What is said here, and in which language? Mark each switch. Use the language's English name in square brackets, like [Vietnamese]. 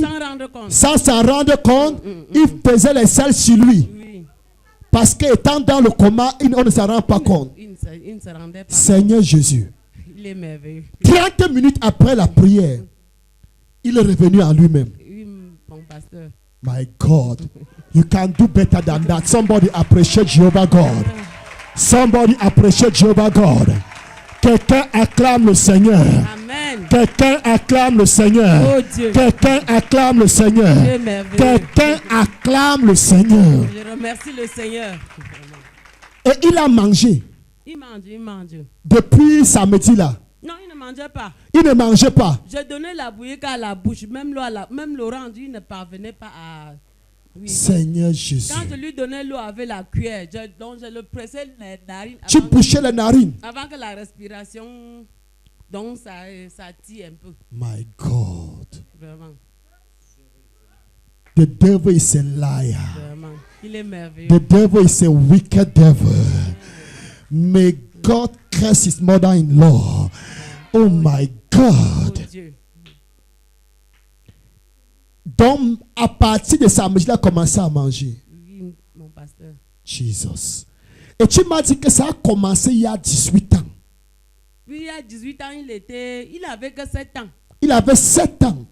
[French] sans rendre compte. Sans s'en rendre compte. Il faisait les selles sur lui. Oui. Parce qu'étant dans le coma, on ne s'en rend pas compte. Il ne se rendait pas Seigneur Jésus. compte. Il est merveilleux. 30 minutes après la prière, il est revenu à lui-même. Oui, mon pasteur. [English] My God, you can do better than that. Somebody appreciate Jehovah God. Somebody appreciate Jehovah God. [French] Quelqu'un acclame le Seigneur. Amen. Quelqu'un acclame le Seigneur. Oh Dieu. Quelqu'un acclame le Seigneur. Dieu est merveilleux. Quelqu'un acclame le Seigneur. Je remercie le Seigneur. Et il a mangé Il mange. depuis samedi là. Non, il ne mangeait pas. Il ne mangeait pas. Je donnais la bouillie qu'à la bouche. Même l'orange, il ne parvenait pas à... Oui. Seigneur Jésus. Quand je lui donnais l'eau avec la cuillère, donc je le pressais les narines Tu bouchais les narines. avant que la respiration, donc ça tire un peu. [English] My God. [French] Vraiment, [English] The devil is a liar. [French] vraiment. Il est merveilleux. [English] The devil is a wicked devil. May God curse his mother-in-law. Oh my [French] Oh [English] God. [French] Dieu. Donc, à partir de samedi, il a commencé à manger. Oui, mon pasteur. [English] Jesus. [French] Et tu m'as dit que ça a commencé il y a 18 ans. Puis il y a 18 ans, il avait que 7 ans. Il avait 7 ans.